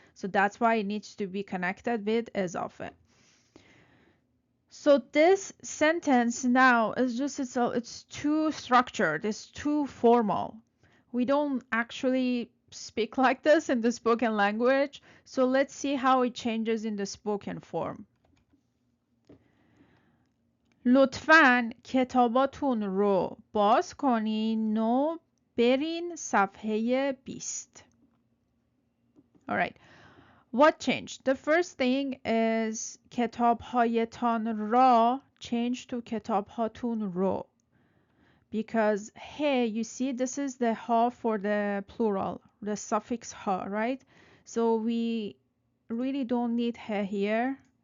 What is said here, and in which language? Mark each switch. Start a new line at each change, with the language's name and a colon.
English: So that's why it needs to be connected with اضافه. So this sentence now is just, it's too structured, it's too formal. We don't actually speak like this in the spoken language. So let's see how it changes in the spoken form.
Persian: لطفاً کتاباتون رو باز کنین و برین صفحه 20.
English: All right. What changed? The first thing is
Persian: کتابهایتان را
English: changed to
Persian: کتابهاتون رو.
English: Because hey, you see this is the ha for the plural, the suffix ha, right? So we really don't need he here.